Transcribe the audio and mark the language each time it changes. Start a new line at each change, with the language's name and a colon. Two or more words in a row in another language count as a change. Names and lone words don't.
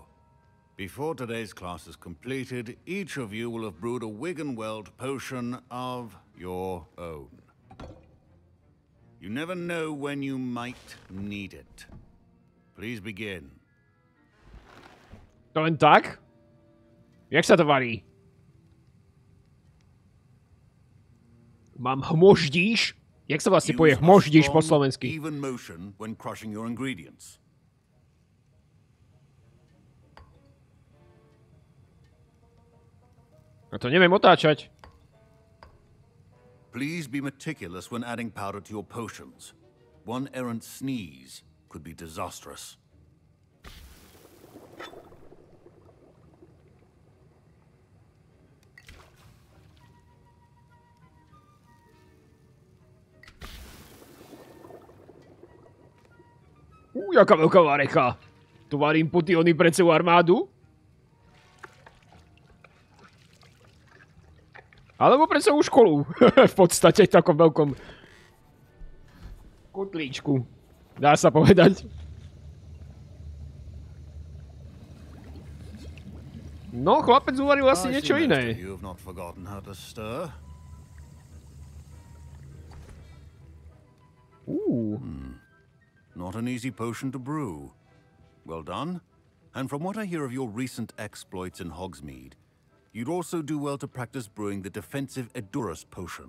English: Before today's class is completed, each of you will have brewed a Wigan-Weld potion of your own. You never know when you might need it. Please begin.
Slovak: To len tak? Jak sa to varí? Mám hmoždíš? Jak sa vlastne povie hmoždíš po slovensky?
English: Even motion when crushing your ingredients.
Slovak: A to neviem otáčať.
English: Please be meticulous when adding powder to your potions. One errant sneeze could be disastrous.
Slovak: Jaká veľká vareka. Tu varím potiony pre celú armádu. Alebo pre celú školu. V podstate v takom veľkom kotlíčku. Dá sa povedať. No, chlapec uvaril asi niečo iné.
English: Not an easy potion to brew. Well done. And from what I hear of your recent exploits in Hogsmeade, you'd also do well to practice brewing the defensive Edurus potion.